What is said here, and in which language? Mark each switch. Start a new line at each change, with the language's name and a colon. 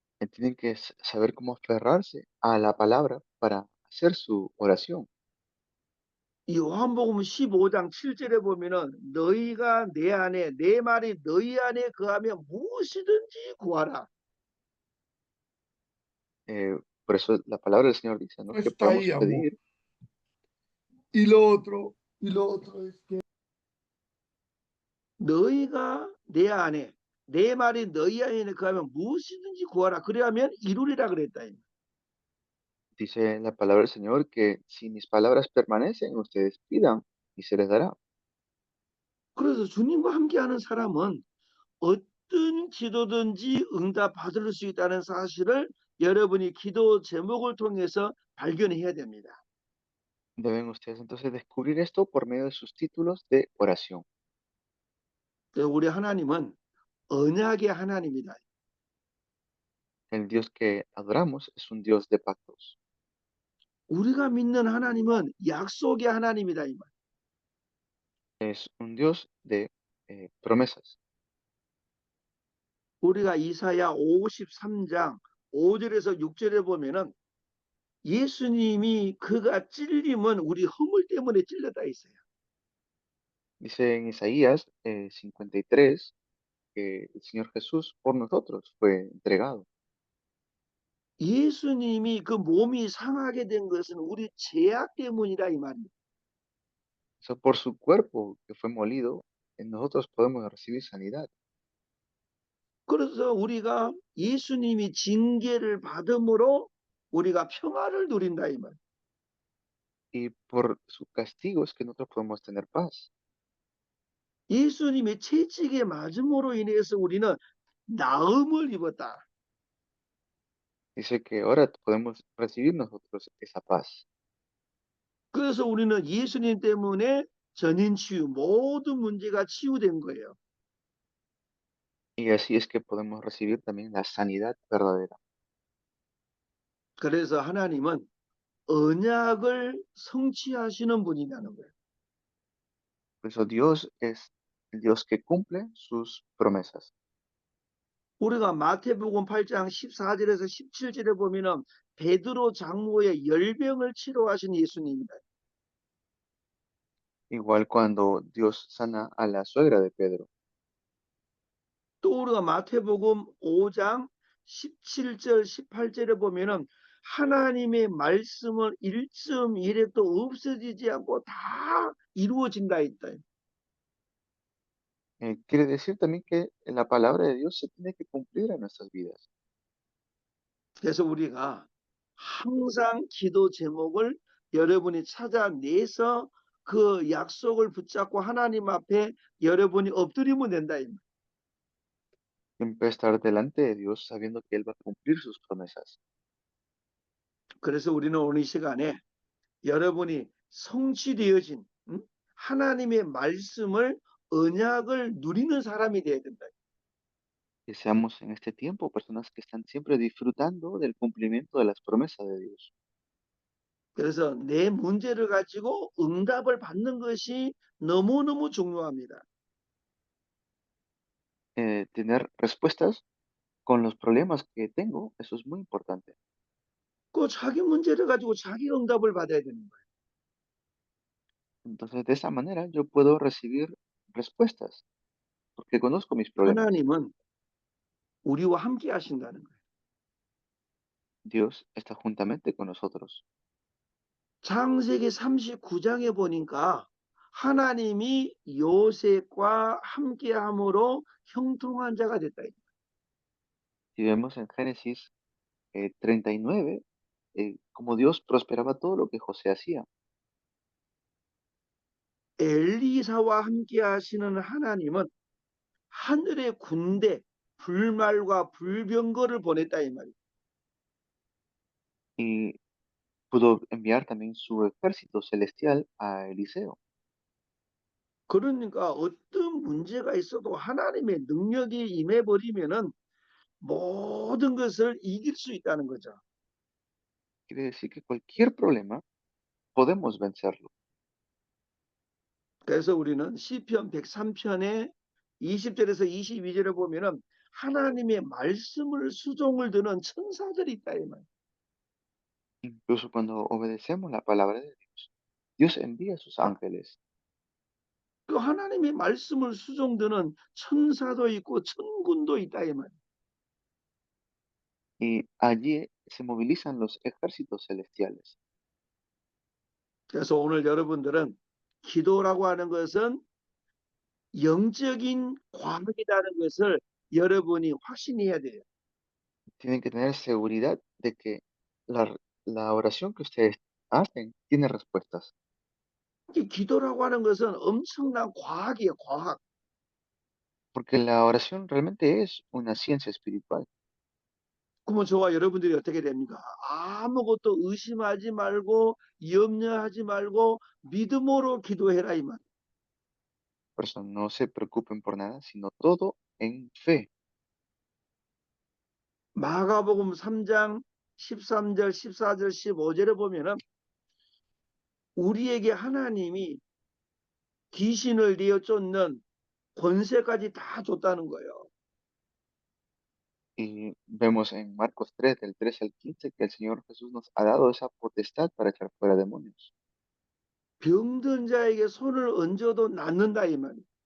Spanish: Tienen que saber cómo aferrarse a la palabra para hacer su oración.
Korean: 이 요한복음 15장 7절에 보면은 너희가 내 안에 내 말이 너희 안에 거하면 무엇이든지 구하라.
Spanish: Eh, por eso la palabra del Señor dice, ¿no? Que Está podemos ahí, amor. pedir. Y lo otro es que
Korean: 너희가 내 안에 내 말이 너희 안에 거하면 무엇이든지 구하라. 그래야면 이루리라 그랬다.
Spanish: Dice la palabra del Señor que si mis palabras permanecen, ustedes pidan y se les dará.
Korean: 그래서 주님과 함께하는 사람은 어떤 기도든지 응답 받을 수 있다는 사실을 여러분이 기도 제목을 통해서 발견해야 됩니다.
Spanish: Deben ustedes entonces descubrir esto por medio de sus títulos de oración.
Korean: 우리 하나님은 언약의 하나님이다.
Spanish: El Dios que adoramos es un Dios de pactos,
Korean: 우리가 믿는 하나님은 약속의 하나님이다. 이 말.
Spanish: es un Dios de promesas.
Korean: 우리가 이사야 53장 5절에서 6절에 보면은 예수님이 그가 찔림은 우리 허물 때문에 찔렸다 있어요.
Spanish: Dice en Isaías 53 que el Señor Jesús por nosotros fue entregado.
Korean: 예수님이 그 몸이 상하게 된 것은 우리 죄악 때문이라 이 말이에요.
Spanish: O sea, por su cuerpo que fue molido, nosotros podemos recibir sanidad.
Korean: 그래서 우리가 예수님이 징계를 받음으로 우리가 평화를 누린다 이 말.
Spanish: Y por su castigo es que nosotros podemos tener paz.
Korean: 예수님의 채찍에 맞음으로 인해서 우리는 나음을 입었다.
Spanish: Dice que ahora podemos recibir nosotros esa paz.
Korean: 그래서 우리는 예수님 때문에 전인 치유 모든 문제가 치유된 거예요.
Spanish: Y así es que podemos recibir también la sanidad verdadera.
Korean: 그래서 하나님은 언약을 성취하시는 분이라는 거예요.
Spanish: Por eso Dios es el Dios que cumple sus promesas.
Korean: 우리가 마태복음 8장 14절에서 17절에 보면은 베드로 장모의 열병을 치료하신 예수님이다.
Spanish: Igual cuando Dios sana a la suegra de Pedro.
Korean: 또 우리가 마태복음 5장 17절, 18절에 보면은 하나님의 말씀을 1.1획도 없어지지 않고 다 이루어진다 있다.
Spanish: Quiere decir también que la palabra de Dios se tiene que cumplir en nuestras vidas.
Korean: 그래서 우리가 항상 기도 제목을 여러분이 찾아내서 그 약속을 붙잡고 하나님 앞에 여러분이 엎드리면 된다.
Spanish: Siempre estar delante de Dios sabiendo que Él va a cumplir sus promesas.
Korean: 그래서 우리는 오늘 이 시간에 여러분이 성취되어진 하나님의 말씀을 언약을 누리는 사람이 되어야 된다.
Spanish: Que seamos en este tiempo personas que están siempre disfrutando del cumplimiento de las promesas de Dios.
Korean: 그래서 내 문제를 가지고 응답을 받는 것이 너무너무 중요합니다.
Spanish: Tener respuestas con los problemas que tengo, eso es muy importante.
Korean: 그 자기 문제를 가지고 자기 응답을 받아야 되는 거예요.
Spanish: Entonces, de esa manera yo puedo recibir respuestas, porque conozco mis problemas.
Korean: 하나님은 우리와 함께 하신다는 거예요.
Spanish: Dios está juntamente con nosotros.
Korean: 창세기 39장에 보니까 하나님이 요셉과 함께함으로 형통한 자가 됐다.
Spanish: Si vemos en Génesis 39, como Dios prosperaba todo lo que José hacía.
Korean: 엘리사와 함께 하시는 하나님은 하늘의 군대 불말과 불병거를 보냈다 이 말이에요.
Spanish: Y pudo enviar también su ejército celestial a Eliseo.
Korean: 그러니까 어떤 문제가 있어도 하나님의 능력이 임해 버리면은 모든 것을 이길 수 있다는 거죠.
Spanish: Quiere decir que cualquier problema podemos vencerlo.
Korean: 그래서 우리는 시편 103편에 20절에서 22절에 보면은 하나님의 말씀을 수종을 드는 천사들이 있다 이 말.
Spanish: Incluso cuando obedecemos la palabra de Dios, Dios envía a sus ángeles
Korean: 그 하나님의 말씀을 수종드는 천사도 있고 천군도 있다 이 말.
Spanish: y allí se movilizan los ejércitos celestiales.
Korean: 그래서 오늘 여러분들은 기도라고 하는 것은 영적인 과학이라는 것을 여러분이 확신해야 돼요.
Spanish: Tienen que tener seguridad de que la, la oración que ustedes hacen tiene respuestas,
Korean: 이 기도라고 하는 것은 엄청난 과학이에요, 과학.
Spanish: porque la oración realmente es una ciencia espiritual.
Korean: 그러면 저와 여러분들이 어떻게 됩니까? 아무것도 의심하지 말고 염려하지 말고 믿음으로 기도해라 이 말.
Spanish: Por eso no se preocupen por nada, sino todo en fe.
Korean: 마가복음 3장 13절, 14절, 15절에 보면은 우리에게 하나님이 귀신을 내어 쫓는 권세까지 다 줬다는 거예요.
Spanish: Y vemos en Marcos 3, del 13 al 15, que el Señor Jesús nos ha dado esa potestad para echar fuera demonios
Korean: 병든 자에게 손을 얹어도 낫는다 이 말이에요.